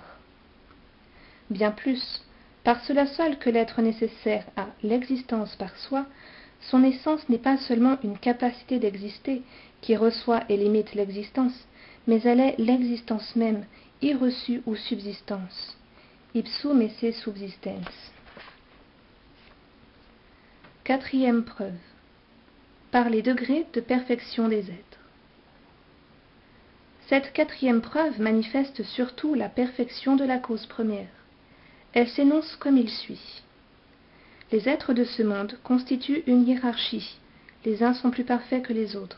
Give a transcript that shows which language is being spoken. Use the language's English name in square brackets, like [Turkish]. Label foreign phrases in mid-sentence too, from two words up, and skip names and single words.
[French] Bien plus, par cela seul que l'être nécessaire a l'existence par soi, son essence n'est pas seulement une capacité d'exister qui reçoit et limite l'existence, mais elle est l'existence même, irreçue ou subsistance. [Latin] Ipsum esse subsistens. [French] Quatrième preuve. Par les degrés de perfection des êtres. Cette quatrième preuve manifeste surtout la perfection de la cause première. Elle s'énonce comme il suit. Les êtres de ce monde constituent une hiérarchie, les uns sont plus parfaits que les autres.